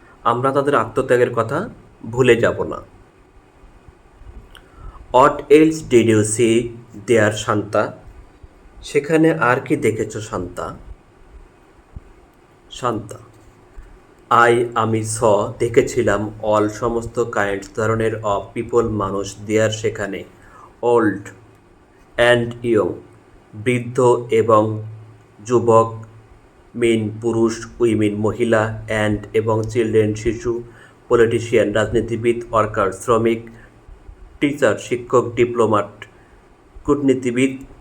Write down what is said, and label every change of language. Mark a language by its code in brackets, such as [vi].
[bn] আমরা তাদের আত্মত্যাগের কথা ভুলে যাব না। [en] What else did you see there, Shanta? [bn] সেখানে আর কি দেখেছ শান্তা? শান্তা, আমি দেখেছিলাম [en] all [bn] সমস্ত [en] kind [bn] ধরনের [en] of people [bn] মানুষ [en] there [bn] সেখানে [en] old and young [bn] বৃদ্ধ এবং যুবক পুরুষ [en] women [bn] মহিলা [en] and [bn] এবং [en] children [bn] শিশু [en] politician [bn] রাজনীতিবিদ [en] worker [bn] শ্রমিক [en] teacher [bn] শিক্ষক [en] diplomat [bn] কূটনীতিবিদ।